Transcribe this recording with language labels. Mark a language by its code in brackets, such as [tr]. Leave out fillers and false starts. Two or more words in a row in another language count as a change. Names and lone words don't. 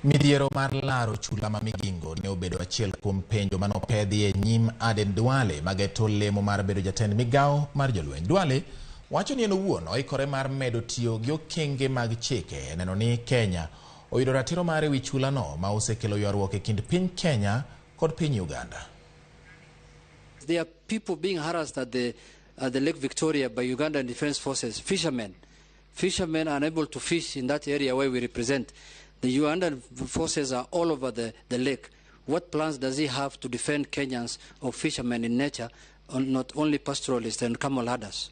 [luo] Midhiero mar laro chula ma Migingo ne obedo achiel kuom penjo manopedhi e nyim Aden Duale mageto lemo mar bedo jatend migao mar jolweny. Duale wacho ni en owuon oikore mar medo tiyo gi okenge mag chike neno ni Kenya oyudo ratiro mare wi chula no ma osekelo ywaruok e kind piny Kenya kod piny Uganda. [en] There are people being harassed at the Lake Victoria by Ugandan Defense Forces, fishermen. Fishermen are unable to fish in that area where we represent. The Ugandan forces are all over the lake. What plans does he have to defend Kenyans or fishermen in nature, not only pastoralists and camel herders?